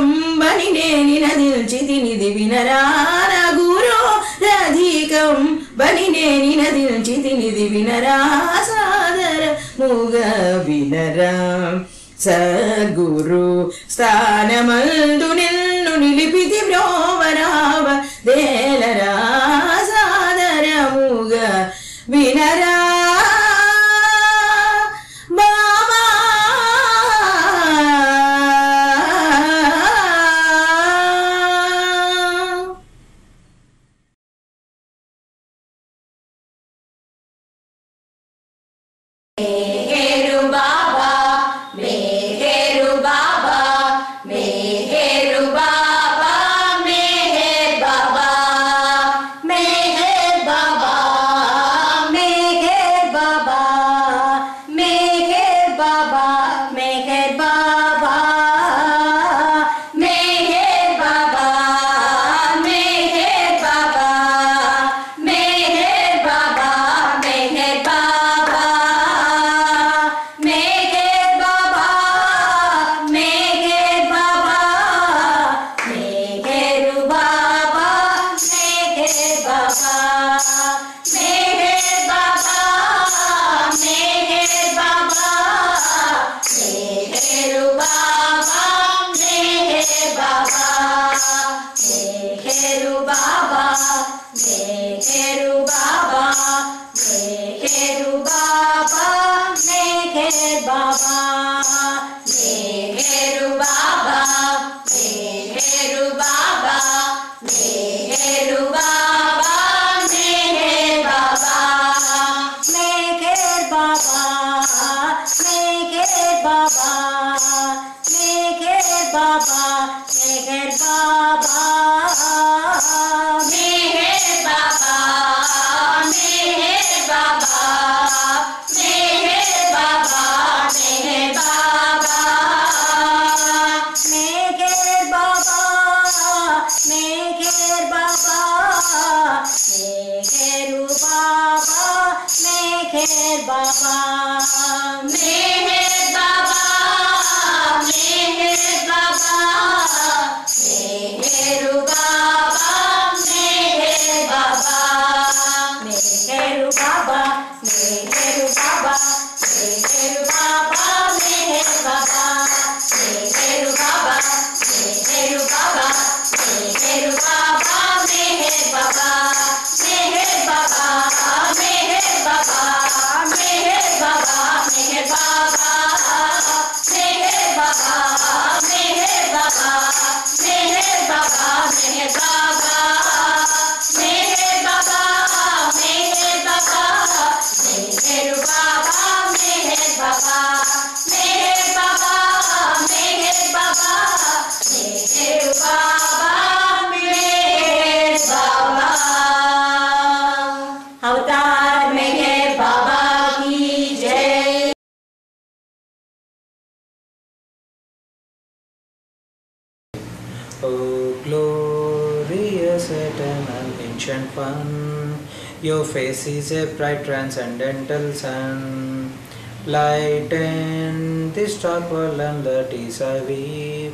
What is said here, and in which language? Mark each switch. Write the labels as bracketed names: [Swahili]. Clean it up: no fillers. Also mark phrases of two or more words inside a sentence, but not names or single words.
[Telugu] బని నేనిన దిల్చితినిది వినరా నగురోరధికం బని నేనిన దిల్చితినిది వినరా సాదర ముగ వినరా సద్గురు స్థానమందు నిన్ను నిలిపితి బ్రోవరావ దేలరా సాదరముగ వినరా బాబా [Hindi] मेहेरु बाबा मेहेरु बाबा मेहेरु बाबा मेहेर बाबा मेहेर बाबा मेहेर बाबा मेहेर बाबा मेहेर बाबा मेहेर बाबा मेहेर बाबा मेहेर बाबा मेहेर बाबा मेहेर बाबा मेहेर बाबा मेहेरु बाबा मेहेर बाबा मेहेर बाबा मेहेर बाबा मेहेरु बाबा मेहेर बाबा मेहेरु बाबा मेहेरु बाबा मेहेरु बाबा मेहेर बाबा मेहेरु बाबा मेहेरु बाबा मेहेरु बाबा मेहेर बाबा मेहेर बाबा मेहेर बाबा मेहेर बाबा मेहेर बाबा मेहेर बाबा मेहेर बाबा मेहेर बाबा मेहेर बाबा मेहेर बाबा मेहेर बाबा मेहेरु बाबा मेहेर बाबा मेहेर बाबा मेहेर बाबा मेहेरु बाबा मेहेर बाबा मेहेरु बाबा मेहेरु बाबा मेहेरु बाबा मेहेर बाबा मेहेरु बाबा मेहेरु बाबा मेहेरु बाबा मेहेर बाबा मेहेर बाबा मेहेर बाबा मेहेर बाबा मेहेर बाबा मेहेर बाबा मेहेर बाबा मेहेर बाबा मेहेर बाबा मेहेर बाबा मेहेर बाबा मेहेरु बाबा मेहेर बाबा मेहेर बाबा मेहेर बाबा मेहेरु बाबा मेहेर बाबा अवतार मेहेर बाबा की जय। [English] Oh, glorious eternal ancient one, your face is a bright transcendental sun. Lighten this dark world and the tears I weep.